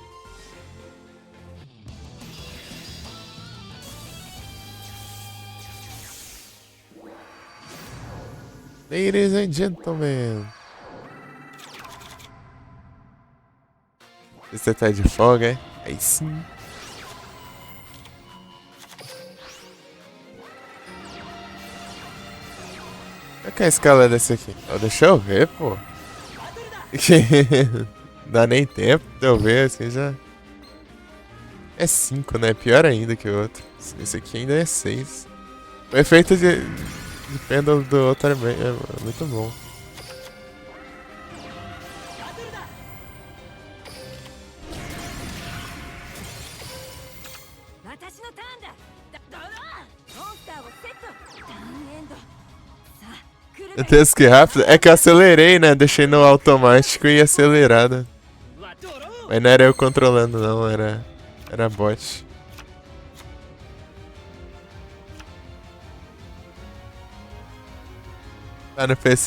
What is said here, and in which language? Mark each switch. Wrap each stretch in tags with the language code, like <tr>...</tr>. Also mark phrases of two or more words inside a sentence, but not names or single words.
<en>Ladies and gentlemen.</en> <pt>Você tá de folga, é? Aí sim. Qual que é a escala desse aqui? Oh, deixa eu ver, pô. Dá nem tempo de eu ver, assim já. É 5, né? Pior ainda que o outro. Esse aqui ainda é 6. O efeito de pêndulo do outro é muito bom.</pt> <ja>私のターンだ。どうだ。モンスターをセット。ターンエンド。さあ、来る</ja> <pt>Eu tenho que rápido. É que eu acelerei, né? Deixei no automático e acelerado. Mas não era eu controlando, não. Era bot. Tá no PC?</pt>